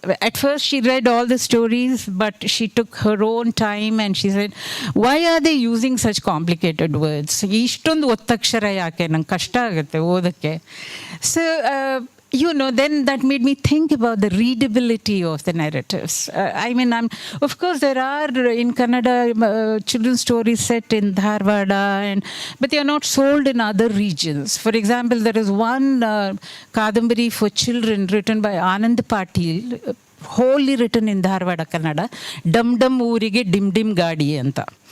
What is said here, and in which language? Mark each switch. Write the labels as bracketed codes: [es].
[en] At first she read all the stories, but she took her own time and she said, why are they using such complicated words? [kn] ಇಷ್ಟೊಂದು ಒತ್ತಕ್ಷರ ಯಾಕೆ, ನಂಗೆ ಕಷ್ಟ ಆಗುತ್ತೆ ಓದಕ್ಕೆ. [en] So then that made me think about the readability of the narratives. Of course, there are in Kannada children's stories set in Dharwada, but they are not sold in other regions. For example, there is one Kadambari for children written by Anand Patil, wholly written in Dharwada Kannada, Dum Dum Urige Dim Dim Gadi anta.